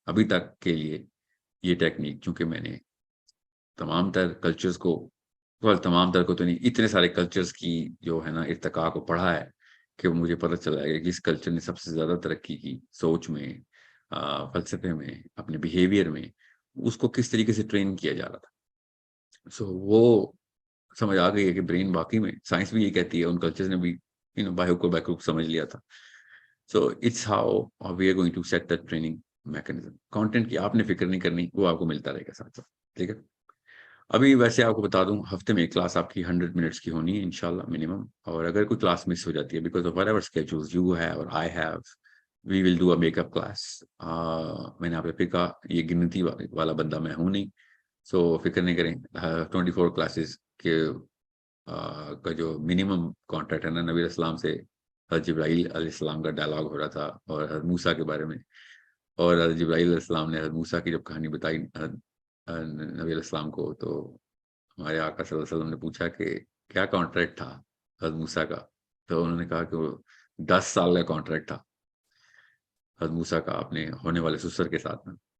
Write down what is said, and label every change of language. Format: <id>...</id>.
<ur>ابھی تک کے لیے یہ ٹیکنیک, چونکہ میں نے تمام تر کلچرز کو, تمام تر کو تو نہیں, اتنے سارے کلچرز کی جو ہے نا ارتقاء کو پڑھا ہے کہ مجھے پتہ چلا ہے کہ اس کلچر نے سب سے زیادہ ترقی کی سوچ میں, فلسفے میں, اپنے بیہیویئر میں, اس کو کس طریقے سے ٹرین کیا جا رہا تھا. سو وہ سمجھ آ گئی ہے کہ برین واقعی میں, سائنس بھی یہ کہتی ہے, ان کلچرز نے بھی بیک سمجھ لیا تھا.</ur> <en>So it's how we are going to set that training mechanism.</en> <ur>Content کی آپ نے فکر نہیں کرنی, وہ آپ کو ملتا رہے گا ساتھ ساتھ. ٹھیک ہے. ابھی ویسے آپ کو بتا دوں, ہفتے میں ایک کلاس آپ کی 100 منٹس کی ہونی ہے انشاءاللہ منیمم. اور اگر کوئی کلاس مس ہو جاتی ہے because of</ur> <en>whatever schedules you have or I have, we will do a make up class.</en> <ur>میں نے آپ سے کہا یہ گنتی والا بندہ میں ہوں نہیں, سو فکر نہیں کریں. 24 کلاسز کے کا جو منیمم کانٹیکٹ ہے نا نبی السلام سے, حضرت جبرائیل علیہ السلام کا ڈائلاگ ہو رہا تھا اور حضرت موسیٰ کے بارے میں, اور حضرت جبرائیل علیہ السلام نے حضرت موسیٰ کی جب کہانی بتائی نبی علیہ السلام کو, تو ہمارے آقا صلی اللہ علیہ وسلم نے پوچھا کہ کیا کانٹریکٹ تھا حضرت موسیٰ کا, تو انہوں نے کہا کہ وہ 10 سال کا کانٹریکٹ تھا حضرت موسیٰ کا اپنے ہونے والے سسر کے ساتھ میں.</ur>